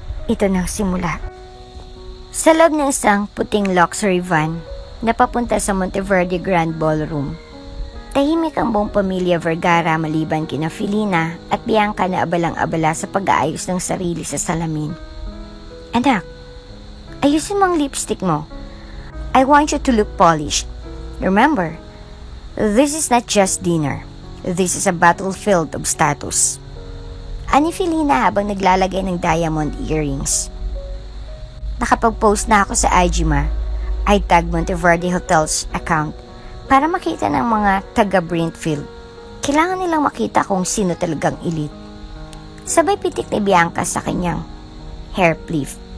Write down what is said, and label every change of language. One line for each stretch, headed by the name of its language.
Filipino: Ito nang simula. Sa loob ng isang puting luxury van na papunta sa Monteverde Grand Ballroom, tahimik ang buong pamilya Vergara maliban kina Felina at Bianca na abalang-abala sa pag-aayos ng sarili sa salamin. Anak, ayusin mo ang lipstick mo.
English: I want you to look polished. Remember, this is not just dinner. This is a battlefield of status.
Filipino: Ani Felina habang naglalagay ng diamond earrings. Nakapag-post na ako sa IG, ma.
English: I tag Monteverde Hotels account
Filipino: para makita ng mga taga-Brentfield. Kailangan nilang makita kung sino talagang elite. Sabay pitik ni Bianca sa kanyang hair pleat.